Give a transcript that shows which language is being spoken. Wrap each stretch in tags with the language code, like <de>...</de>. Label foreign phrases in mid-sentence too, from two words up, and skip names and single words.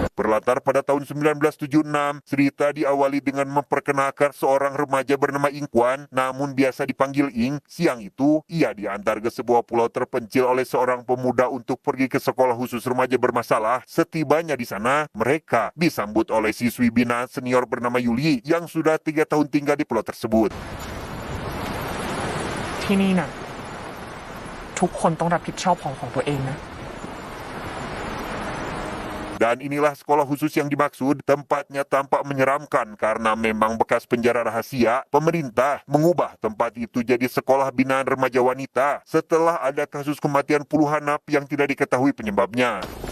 <id>Berlatar pada tahun 1976, cerita diawali dengan memperkenalkan seorang remaja bernama Ing Kwan, namun biasa dipanggil Ing. Siang itu, ia diantar ke sebuah pulau terpencil oleh seorang pemuda untuk pergi ke sekolah khusus remaja bermasalah. Setibanya di sana, mereka disambut oleh siswi binaan senior bernama Yuli yang sudah 3 tahun tinggal di pulau tersebut.</id> <th>ที่นี่น่ะทุกคนต้องรับผิดชอบของตัวเองนะ</th> <id>Dan inilah sekolah khusus yang dimaksud. Tempatnya tampak menyeramkan karena memang bekas penjara rahasia. Pemerintah mengubah tempat itu jadi sekolah binaan remaja wanita setelah ada kasus kematian puluhan napi yang tidak diketahui penyebabnya.</id>